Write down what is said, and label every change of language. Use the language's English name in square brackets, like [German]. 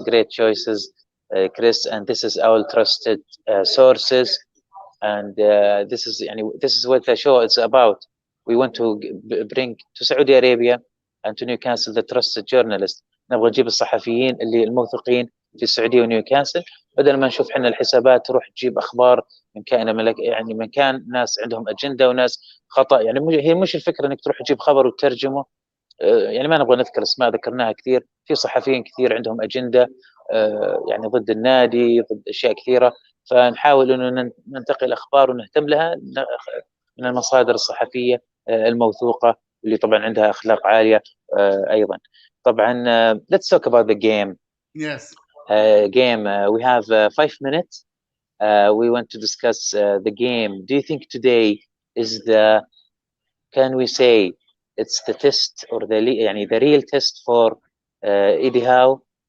[English] Great choices, Chris, and this is our trusted sources, and this is what the show is about. We want to bring to Saudi Arabia and to Newcastle the trusted journalists. [Arabic] نبغى نجيب الصحفيين اللي الموثوقين في السعوديه ونيوكاسل، بدل ما نشوف احنا الحسابات تروح تجيب اخبار من كائن ملك، من كان ناس عندهم اجنده وناس خطا. هي مش الفكره انك تروح تجيب خبر وتترجمه. ما نبغى نذكر اسماء، ذكرناها كثير. في صحفيين كثير عندهم اجنده ضد النادي، ضد اشياء كثيره، فنحاول انه ننتقي الاخبار ونهتم لها من المصادر الصحفيه الموثوقه اللي طبعا عندها اخلاق عاليه ايضا. طبعا [English] let's talk about the game. Yes. Game. We have 5 minutes. We want to discuss the game. Do you think today is can we say it's the test or the real test for Eddie Howe?